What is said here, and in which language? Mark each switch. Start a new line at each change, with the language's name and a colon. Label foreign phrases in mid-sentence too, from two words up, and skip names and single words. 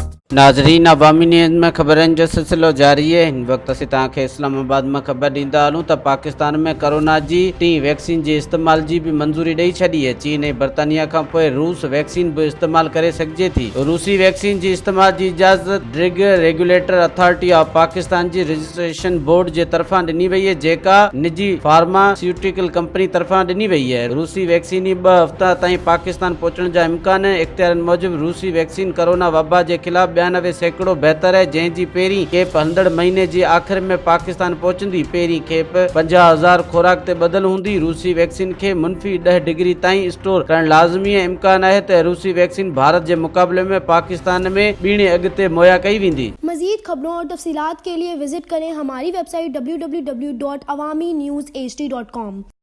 Sindhi: नाज़रीन, अवामी न्यूज़ में ख़बरनि जो सिलसिलो जारी है। हिन वक्त असीं तव्हांखे इस्लामाबाद में ख़बर ॾींदा हलूं त पाकिस्तान में कोरोना जी टीं वैक्सीन जे इस्तेमाल जी भी मंजूरी ॾेई छॾी है। चीन ऐं बर्तानिया खां पोइ रूस वैक्सीन भी इस्तेमाल करे सघिजे थी। रूसी वैक्सीन जी इस्तेमाल जी इजाज़त ड्रग रेगुलेटर अथॉरिटी ऑफ पाकिस्तान जी रजिस्ट्रेशन बोर्ड जे तरफ़ां ॾिनी वई है, जेका निजी
English: pharmaceutical company
Sindhi: तरफ़ां ॾिनी वई है। रूसी वैक्सीन 2 हफ़्ता ताईं पाकिस्तान पहुचण जा इम्कान इख़्तियारनि मूजिब रूसी वैक्सीन कोरोना वबा
Urdu: کے خلاف
Sindhi: 92% बेहतर है, जंहिंजी पहिरीं खेप हलंदड़ महीने जी आख़िर में पाकिस्तान पहुचंदी। पहिरीं खेप 50,000 खुराक ते बदल हूंदी। रूसी वैक्सीन के मुनफी 10 डिग्री ताईं स्टोर करण लाज़मी है। इम्कान है त रूसी वैक्सीन भारत
Urdu: کے مقابلے میں
Sindhi: पाकिस्तान में ॿीणे अॻिते मुहैया कई वेंदी।
Urdu: مزید خبروں اور تفصیلات کے لیے وزٹ کریں ہماری ویب سائٹ www.awamiNewsHD.com.